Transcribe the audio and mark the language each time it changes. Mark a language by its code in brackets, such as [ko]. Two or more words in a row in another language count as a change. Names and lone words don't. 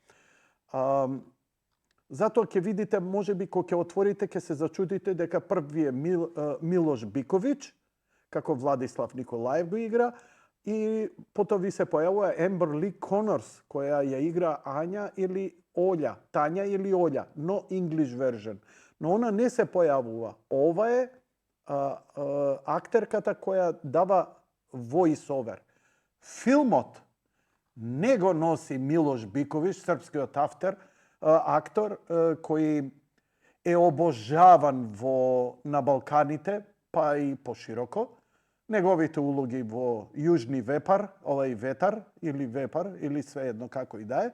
[mk] Затоа ќе видите, можеби кога ќе отворите, ќе се зачудите дека први е Милош Биковиќ, како Владислав Николаев го игра, и потоа ви се појавува Ембер Ли Конорс, која ја игра Ања или Олја, Тања или Олја, но [en] English version. [mk] Но она не се појавува. Ова е актерката која дава [en] voice over. [mk] Филмот не го носи Милош Биковиќ, српскиот актор, кој е обожаван на Балканите, па и пошироко. Неговите улоги во Јужни Вепар, овај Ветар, или свеедно како и да е.